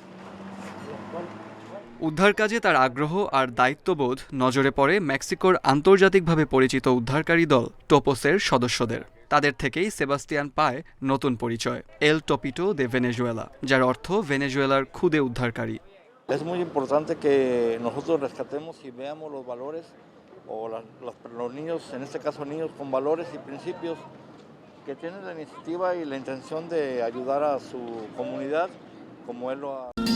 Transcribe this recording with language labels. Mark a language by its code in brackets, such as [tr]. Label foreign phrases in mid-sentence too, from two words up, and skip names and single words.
[bn] উদ্ধার কাজে তার আগ্রহ আর দায়িত্ববোধ নজরে পড়ে মেক্সিকোর আন্তর্জাতিকভাবে পরিচিত উদ্ধারকারী দল টোপোসের সদস্যদের। তাদের থেকেই সেবাস্তিয়ান পায় নতুন পরিচয়, এল টপিটো দে ভেনেজুয়েলা, যার অর্থ ভেনেজুয়েলার খুদে উদ্ধারকারী। [es] Es muy importante que nosotros rescatemos y veamos los valores o los niños, en este caso niños con valores y principios que tienen la iniciativa y la intención de ayudar a su comunidad como él lo ha.